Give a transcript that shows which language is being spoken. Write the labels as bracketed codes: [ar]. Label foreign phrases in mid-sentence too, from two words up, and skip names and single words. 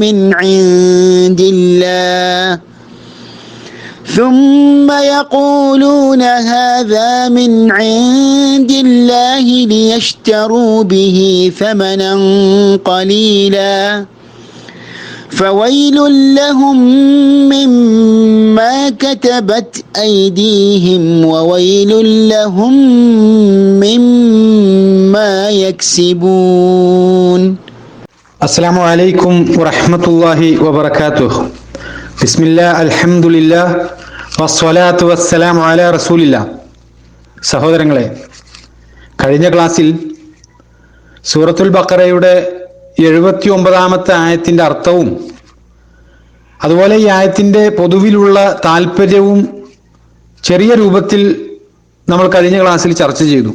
[ar] من عند الله ليشتروا به ثمنا قليلا فويل لهم مما كتبت أيديهم وويل لهم مما يكسبون. السلام عليكم ورحمة الله وبركاته. بسم الله الحمد لله والصلاة والسلام على رسول الله. [ml] സഹോദരങ്ങളെ, കഴിഞ്ഞ ക്ലാസ്സിൽ സൂറത്തുൽ ബഖറയുടെ 79-ാമത്തെ ആയത്തിന്റെ അർത്ഥവും അതുപോലെ ഈ ആയത്തിന്റെ പൊതുവിലുള്ള താല്പര്യവും ചെറിയ രൂപത്തിൽ നമ്മൾ കഴിഞ്ഞ ക്ലാസ്സിൽ ചർച്ച ചെയ്തു.